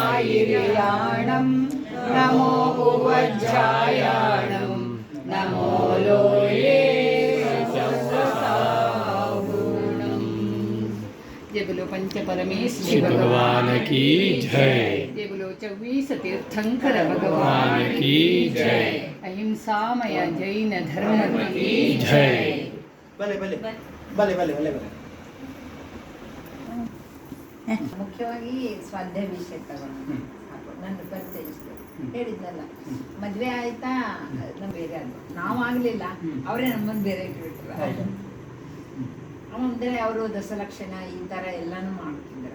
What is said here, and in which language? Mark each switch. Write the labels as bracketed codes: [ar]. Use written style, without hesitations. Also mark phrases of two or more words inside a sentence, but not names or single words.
[hi] हिरियाणं नमो वज्रायाणं नमो लोये सौरसागुणम्। जय बोलो पंच परमेश्वर भगवान की जय। जय बोलो 24 तीर्थंकर भगवान की जय। अहिंसामय जैन धर्म की जय। भले भले भले भले भले भले [kn] ಮುಖ್ಯವಾಗಿ ಸ್ವಾಧ್ಯಾಯ ವಿಷಯ ತಗೊಂಡು ನನ್ನ ಪರಿಚಯಿಸಿದ್ರು ಹೇಳಿದ್ನಲ್ಲ ಮದ್ವೆ ಆಯ್ತಾ ನಮ್ ಬೇರೆ ಆದ್ರು ನಾವು ಆಗ್ಲಿಲ್ಲ ಅವರೇ ನಮ್ಮನ್ನು ಬೇರೆ ಇಟ್ಬಿಟ್ರು. ಅಂದ್ರೆ ಅವರು ದಶಲಕ್ಷಣ ಈ ತರ ಎಲ್ಲಾನು ಮಾಡ್ತಿದ್ರ.